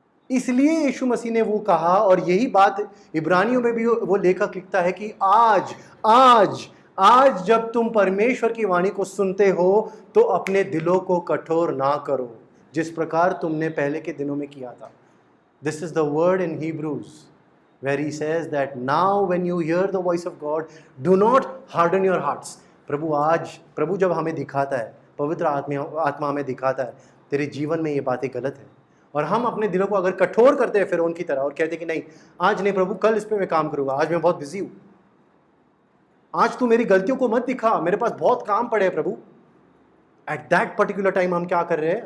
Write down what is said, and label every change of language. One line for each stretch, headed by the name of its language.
Hindi: इसलिए यीशु मसीह ने वो कहा, और यही बात इब्रानियों में भी वो लेखक लिखता है कि आज आज आज जब तुम परमेश्वर की वाणी को सुनते हो तो अपने दिलों को कठोर ना करो, जिस प्रकार तुमने पहले के दिनों में किया था।
English: This is the word in Hebrews where he says that now when you hear the voice of God do not harden your hearts।
Hindi: प्रभु जब हमें दिखाता है, पवित्र आत्मा हमें दिखाता है तेरे जीवन में ये बातें गलत है, और हम अपने दिलों को अगर कठोर करते हैं फिरौन की तरह और कहते हैं कि नहीं आज नहीं प्रभु, कल इस पे मैं काम करूंगा, आज मैं बहुत बिजी हूं, आज तू मेरी गलतियों को मत दिखा, मेरे पास बहुत काम पड़े हैं प्रभु।
English: at that particular time
Hindi: हम क्या कर रहे हैं?